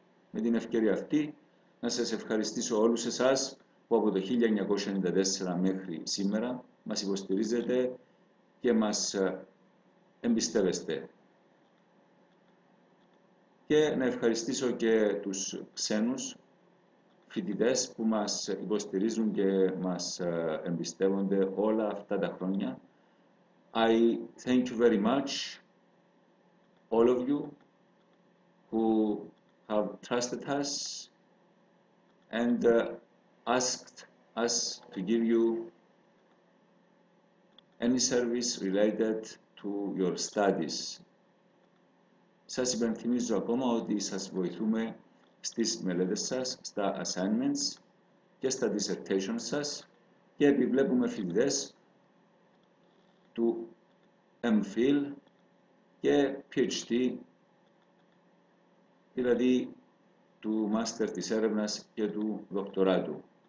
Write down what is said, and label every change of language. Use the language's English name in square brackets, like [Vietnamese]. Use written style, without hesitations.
[Greek] Με την ευκαιρία αυτή να σας ευχαριστήσω όλους εσάς που από το 1994 μέχρι σήμερα μας υποστηρίζετε και μας εμπιστεύεστε. Και να ευχαριστήσω και τους ξένους φοιτητές που μας υποστηρίζουν και μας εμπιστεύονται όλα αυτά τα χρόνια. [English] I thank you very much, all of you who have trusted us and asked us to give you any service related to your studies. [Greek] Σας υπενθυμίζω ακόμα ότι σας βοηθούμε στις μελέτες σας, στα assignments και στα dissertations σας και επιβλέπουμε φοιτητές του MPhil και PhD, δηλαδή του Master της έρευνας και του δοκτοράτου.